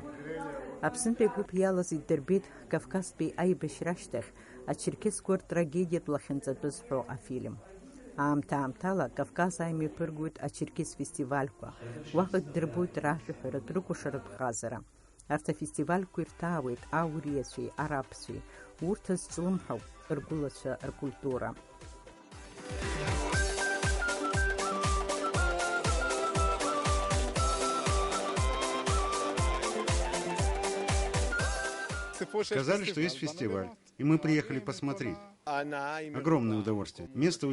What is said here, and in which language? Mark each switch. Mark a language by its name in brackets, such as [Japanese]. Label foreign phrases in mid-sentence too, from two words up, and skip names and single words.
[Abkhazian] Аԥсынтәи агәыԥ иалаз иддырбеит Кавказтәи аибашьра ашьҭахь ачеркесқәа ртрагедиатә лахьынҵатәы зҳәо афильм. Аамҭа-аамҭала Кавказ ааимҩаԥыргоит ачеркес фестивальқәа. Уаҟа иддырбоит ражәаҳәаратә рыкәашаратә ҟазара. Арҭ афестивальқәа ирҭаауеит ауриацәеи, арабцәеи. Урҭ зҿлымҳауп ргәылацәа ркультура. [Russian] Сказали, что есть фестиваль, и мы приехали посмотреть. Огромное удовольствие. Место удивительное.